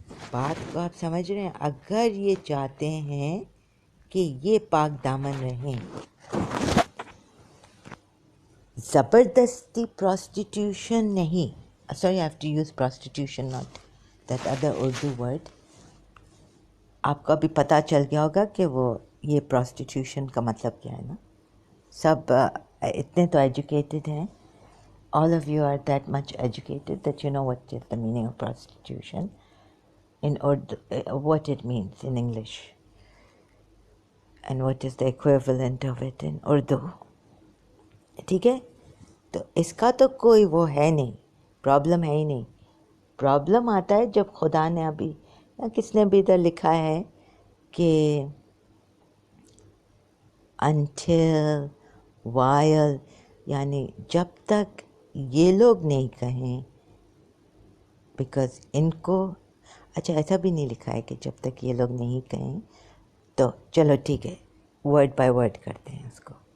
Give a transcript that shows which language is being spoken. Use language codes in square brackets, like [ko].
[ur] بات کو آپ سمجھ رہے ہیں، اگر یہ چاہتے ہیں کہ یہ پاک دامن رہیں، زبردستی پراسٹیٹیوشن نہیں، sorry I have to use پراسٹیٹیوشن not that other Urdu word. آپ کو ابھی پتہ چل گیا ہوگا کہ وہ یہ پراسٹیٹیوشن کا مطلب کیا ہے نا. [en] سب اتنے تو ایجوکیٹڈ ہیں، all of you are that much educated that you know what is the meaning of prostitution in Urdu, what it means in English. and what is the equivalent of it in Urdu. [ur] ٹھیک ہے, تو اس کا تو کوئی وہ ہے نہیں, problem ہے ہی نہیں. پرابلم آتا ہے جب خدا نے ابھی کس نے بھی ادھر لکھا ہے کہ until while, یعنی جب تک یہ لوگ نہیں کہیں, بیکاز ان کو اچھا ایسا بھی نہیں لکھا ہے کہ جب تک یہ لوگ نہیں کہیں, تو چلو ٹھیک ہے ورڈ بائی ورڈ کرتے ہیں اس کو.